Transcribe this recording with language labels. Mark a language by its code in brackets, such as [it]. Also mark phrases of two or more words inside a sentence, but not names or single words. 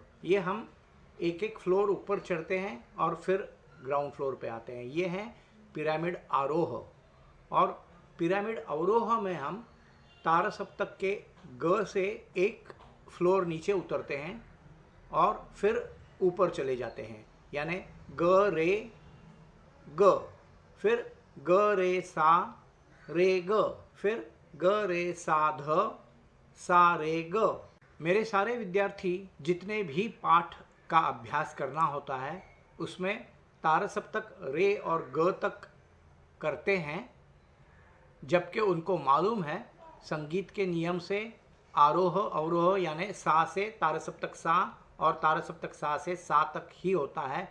[hi] ये हम एक एक फ्लोर ऊपर चढ़ते हैं और फिर [en] ground floor [hi] पे आते हैं। ये है पिरामिड आरोह। और पिरामिड अवरोह में हम तार सप्तक के ग से एक फ्लोर नीचे उतरते हैं और फिर ऊपर चले जाते हैं, यानी ग रे ग, फिर ग रे सा रे ग, फिर ग रे सा ध सा रे ग। मेरे सारे विद्यार्थी जितने भी पाठ का अभ्यास करना होता है उसमें तार सप्तक रे और ग तक करते हैं, जबकि उनको मालूम है संगीत के नियम से आरोह अवरोह यानी सा से तार सप्तक सा और तार सप्तक सा से सा तक ही होता है।